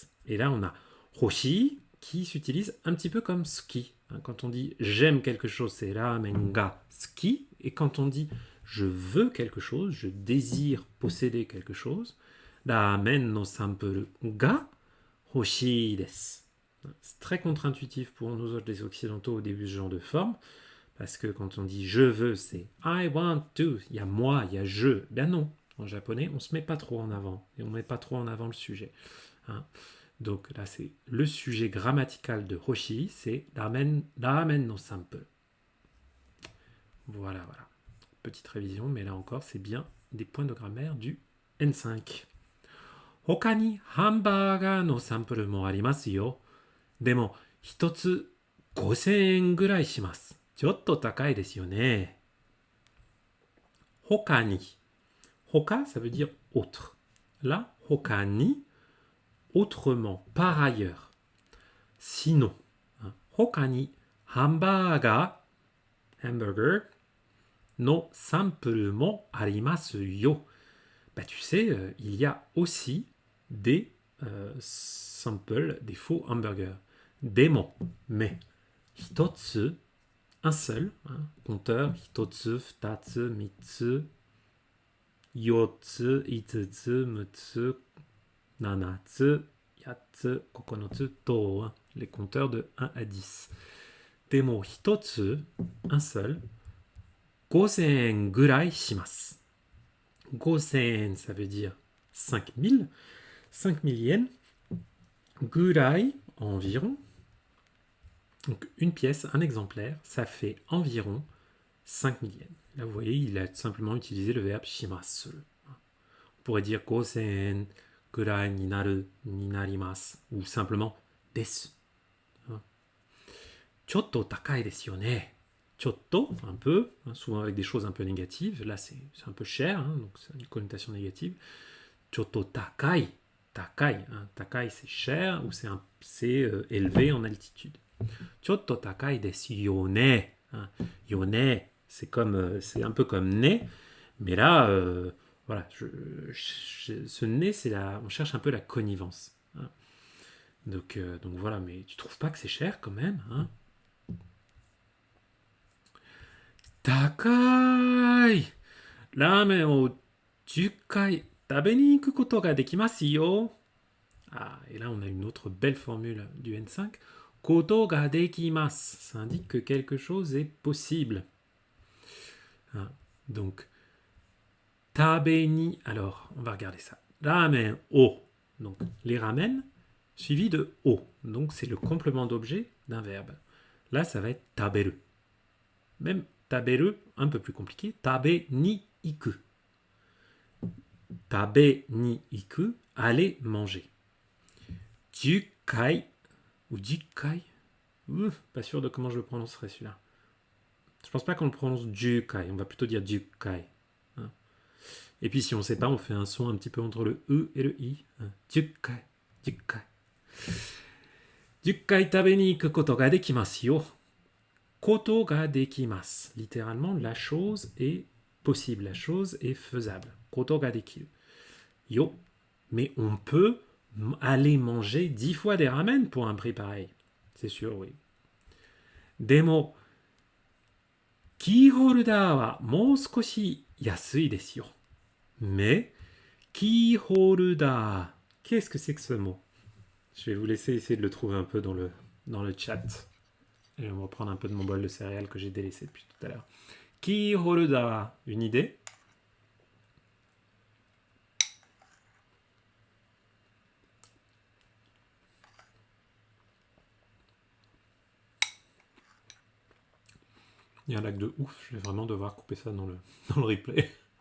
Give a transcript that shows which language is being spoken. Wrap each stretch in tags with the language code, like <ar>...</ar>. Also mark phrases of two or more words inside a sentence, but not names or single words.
<fr>Et là, on a hoshii qui s'utilise un petit peu comme suki. Quand on dit j'aime quelque chose, c'est</fr> <ja>ラーメンが好き.</ja> <fr>Et quand on dit je veux quelque chose, je désire posséder quelque chose,</fr> <ja>ラーメンのサンプルが欲しいです.</ja> <fr>C'est très contre-intuitif pour nous autres les occidentaux au début de ce genre de forme, parce que quand on dit je veux, c'est</fr> <en>I want to.</en> <fr>Il y a moi, il y a je. Ben non, en japonais, on ne se met pas trop en avant, et on ne met pas trop en avant le sujet. Hein. Donc là, c'est le sujet grammatical de hoshi, c'est</fr> <ja>ラーメンのサンプル.</ja> <fr>Voilà. Petite révision, mais là encore, c'est bien des points de grammaire du N5.</fr> <ja>ほかにハンバーガーのサンプルもありますよ. Demo, 一つ5000円ぐらいします。ちょっと高いですよね。ほかに.</ja> <fr>Hoka, ça veut dire autre. Là,</fr> <ja>ほかに,</ja> <fr>autrement, par ailleurs. Sinon,</fr> <ja>ほかにハンバーガーのサンプルもありますよ.</ja> <fr>Bah, tu sais, il y a aussi des samples, des faux hamburgers. Demo, mais. Hitotsu, un seul, hein, compteur.</fr> <ja>一つ、二つ、三つ, 四つ、五つ、六つ、七つ、八つ、九つ、十.</ja> <fr>Hein, les compteurs de 1 à 10.</fr> <ja>でも、一つ,</ja> <fr>un seul.</fr> <ja>五千ぐらいします.</ja> <fr>Gosen, ça veut dire 5000. 5000 yens. Gurai, environ. Donc une pièce, un exemplaire, ça fait environ 5000 yens. Là, vous voyez, il a simplement utilisé le verbe shimasu. On pourrait dire</fr> <ja>五千ぐらいになるになります</ja> <fr>ou simplement desu.</fr> <ja>ちょっと高いですよね.</ja> <fr>Chotto, un peu, hein, souvent avec des choses un peu négatives. Là, c'est un peu cher, hein, donc c'est une connotation négative.</fr> <ja>ちょっと高い.</ja> <fr>Takai, hein, takai c'est cher ou c'est élevé en altitude.</fr> <ja>ちょっと高いですよね. Hein. よね,</ja> <fr>c'est un peu comme ne, mais là, voilà, ce ne, on cherche un peu la connivence. Hein. Donc voilà, mais tu trouves pas que c'est cher quand même, hein? Takai!</fr> <ja>ラーメンを10回食べに行くことができますよ.</ja> <fr>Ah, et là on a une autre belle formule du N5.</fr> <ja>ことができます.</ja> <fr>Ça indique que quelque chose est possible. Hein, donc,</fr> <ja>食べに.</ja> <fr>Alors, on va regarder ça.</fr> <ja>ラーメンを.</ja> <fr>Donc, les ramen suivi de o. Donc, c'est le complément d'objet d'un verbe. Là, ça va être taberu. Même taberu, un peu plus compliqué.</fr> <ja>食べに行く。食べに行く,</ja> <fr>aller manger. Jukai ou jikai. Pas sûr de comment je le prononcerai celui-là. Je pense pas qu'on le prononce jukai, on va plutôt dire jukai. Hein. Et puis si on ne sait pas, on fait un son un petit peu entre le E et le I. Hein.</fr> <ja>十回、十回。十回食べに行くことができますよ. ことができます.</ja> <fr>Littéralement, la chose est possible, la chose est faisable.</fr> <ja>ことができる.</ja> <fr>Yo. Mais on peut aller manger 10 fois des ramen pour un prix pareil. C'est sûr, oui.</fr> <ja>Demo,</ja> <en>key holder</en> <ja>はもう少し安いですよ.</ja> <fr>Mais,</fr> <en>key holder,</en> <fr>qu'est-ce que c'est que ce mot? Je vais vous laisser essayer de le trouver un peu dans le chat. Et on va prendre un peu de mon bol de céréales que j'ai délaissé depuis tout à l'heure.</fr> <en>Key holder,</en> <fr>une idée? Il y a un lac de ouf, je vais vraiment devoir couper ça dans le replay.</fr>